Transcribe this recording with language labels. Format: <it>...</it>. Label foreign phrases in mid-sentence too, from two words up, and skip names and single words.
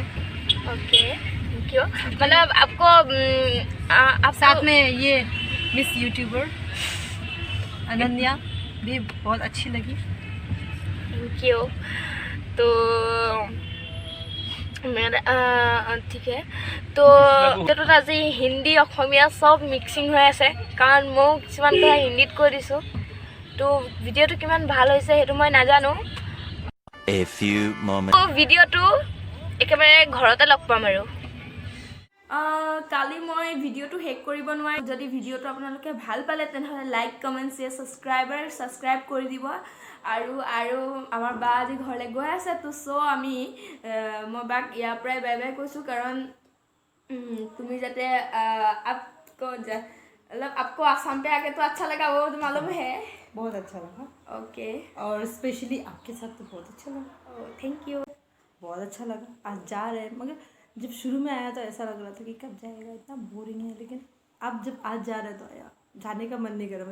<hi>ओके, क्यों? मतलब आपको आप साथ में ये</hi> <en>Miss YouTuber</en> <hi>अनन्या भी बहुत अच्छी लगी। क्यों? तो मेरा ठीक है, तो</hi> <as>ভিডিঅ'টোত আজি হিন্দী অসমীয়া চব মিক্সিং হৈ আছে, কাৰণ ময়ো কিছুমান কথা হিন্দীত কৈ দিছোঁ। তো ভিডিঅ'টো কিমান ভাল হৈছে সেইটো মই নাজানো।</as> <en>A few moments.</en> <as>তো ভিডিঅ'টো একেবাৰে ঘৰতে লগ পাম আৰু। কালি মই ভিডিঅ'টো শেষ কৰিব নোৱাৰিম। যদি ভিডিঅ'টো আপোনালোকে ভাল পালে তেনেহ'লে</as> <en>like, comment, share, subscribe</en> <as>কৰি দিব। আৰু আমাৰ বা আজি ঘৰলৈ গৈ আছে, তো আমি মই বাক ইয়াৰ পৰাই</as> <en>bye bye</en> <as>কৈছোঁ, কাৰণ তুমি যাতে</as> <hi>आपको आसाम पे आके तो अच्छा लगा, वो तो मालूम है। बहुत अच्छा लगा, ओके, और स्पेशली आपके साथ तो बहुत अच्छा लगा।</hi> <en>thank you.</en> <hi>बहुत अच्छा लगा। आज जा रहे हैं, मगर जब शुरू में आया तो ऐसा लग रहा था कि कब जाएगा, इतना बोरिंग है, लेकिन अब जब आज जा रहे तो आया, जाने का मन नहीं कर रहा।</hi>